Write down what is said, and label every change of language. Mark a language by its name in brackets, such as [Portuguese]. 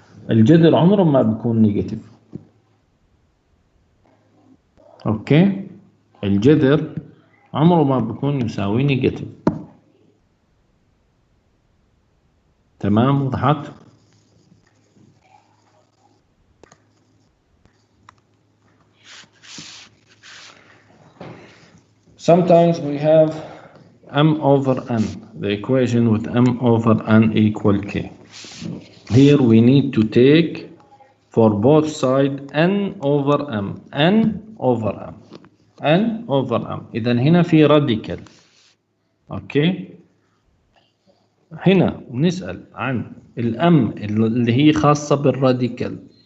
[Arabic] الجذر عمره ما بيكون نيجاتيف. اوكي. الجذر عمره ما بيكون يساوي نيجاتيف. تمام وضحت؟ [English] Sometimes we have m over n, the equation with m over n equal k. Here we need to take for both sides n over m, n over m, n over m. [Arabic] إذا هنا في radical. اوكي. هنا نسأل عن الام اللي هي خاصة بالراديكال.